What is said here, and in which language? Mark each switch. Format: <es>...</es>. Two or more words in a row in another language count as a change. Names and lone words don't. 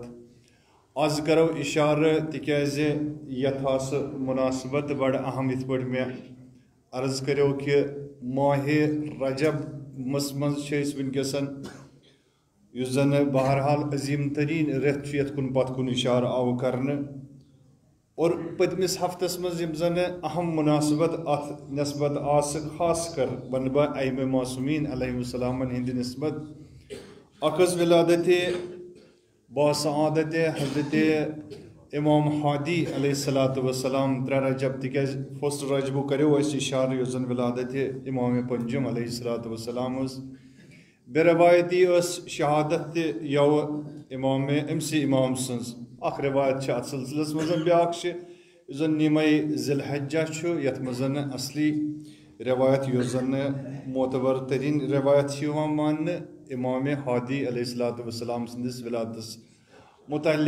<ks>آز کرو اِشارٕ تِکیازِ یتھ آسہٕ مُناسبت بڑٕ اہم، یِتھ پٲٹھۍ مےٚ عرض کریو کہِ ماہِ رجبس منٛز چھِ أسۍ وٕنکیٚس، یُس زن بہرحال عظیٖم تریٖن رٮ۪تھ چھُ یتھ کُن پتھ کُن اِشارٕ آو کرنہٕ. اور پٔتمِس ہفتس منٛز یِم زن اہم مُناسبت اتھ نسبت آسہٕ، خاص کر ونہٕ بہٕ ائمہ معصومین علیہ السلامن ہِنٛدِ نسبت. اکھ ٲس ولادتِ باسعادتِ حضرت امام ہادی</ks> <ar>علیہ الصلاۃ وسلام</ar> <ks>3 رجب، تِکیازِ 1 رجبُک کریو اسہِ اِشارٕ یُس زن ولادتِ امام پنجم</ks> <ar>علیہ الصلاۃ وسلام</ar> <ks>ٲس. بے روایتی ٲس شہادت تہِ یوٕ أمسٕے امام سٕنٛز. اکھ روایت چھِ اتھ سلسلس منٛز، بیاکھ چھِ یُس زن نیٖمے ذی الحجہ چھُ، یتھ منٛز اصلی روایت یۄس زن معتبر تریٖن روایت چھِ یِوان ماننہٕ امام ہادی</ks> <ar>علیہ الصلاۃ وسلام</ar> <ks>سٕنٛدِس ولادتس متعلق.</ks>